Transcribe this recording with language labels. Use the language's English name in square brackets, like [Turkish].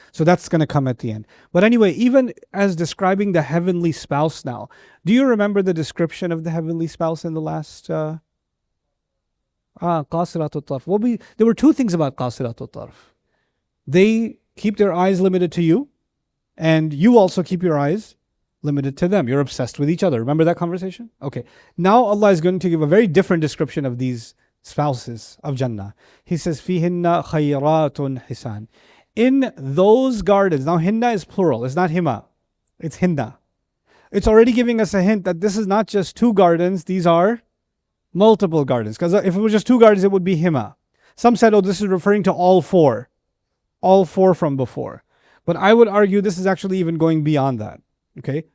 [English] So that's going to come at the end. But anyway, even as describing the heavenly spouse now, do you remember the description of the heavenly spouse in the last qasiratul tarf? There were two things about qasiratul tarf. They keep their eyes limited to you, and you also keep your eyes limited to them. You're obsessed with each other. Remember that conversation? Okay. Now Allah is going to give a very different description of these spouses of Jannah. He says, [Arabic] فِيهِنَّ خَيْرَاتٌ حِسَانٌ. [English] In those gardens. Now hinna is plural. It's not hima. It's hinna. It's already giving us a hint that this is not just two gardens. These are multiple gardens. Because if it was just two gardens, it would be hima. Some said, this is referring to all four. All four from before. But I would argue this is actually even going beyond that. Okay?